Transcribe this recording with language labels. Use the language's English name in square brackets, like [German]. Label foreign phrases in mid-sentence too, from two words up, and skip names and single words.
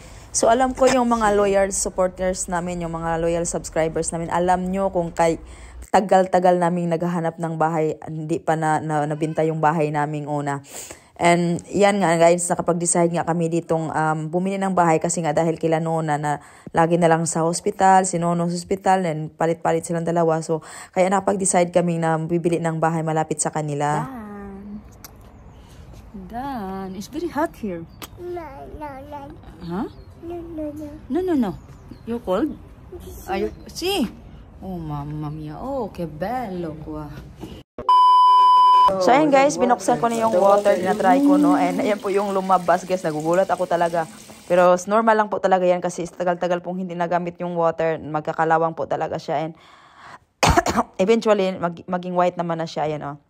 [Filipino] So alam ko yung mga [English] loyal supporters [Filipino] namin, yung mga [English] loyal subscribers [Filipino] namin, alam nyo kung tagal-tagal naming naghahanap ng bahay, hindi pa nabinta yung bahay naming una. And yan nga guys, nakapag-decide nga kami ditong bumili ng bahay kasi nga dahil kila Nona na lagi na lang sa hospital, si Nono sa hospital, and palit-palit silang dalawa. So kaya nakapag-decide kami na bibili ng bahay malapit sa kanila. [English] Dan, it's very hot here. No. Huh? No. You're cold? Are you? See? [Italian] Oh, mamma mia. Oh, che bello qua. [Filipino] So ayun guys, binuksan ko na yung water, tinatry ko no, and ayan po yung lumabas guys, nagugulat ako talaga. Pero normal lang po talaga yan kasi tagal-tagal pong hindi nagamit yung water, magkakalawang po talaga siya, and eventually maging white naman na siya, ayan oh.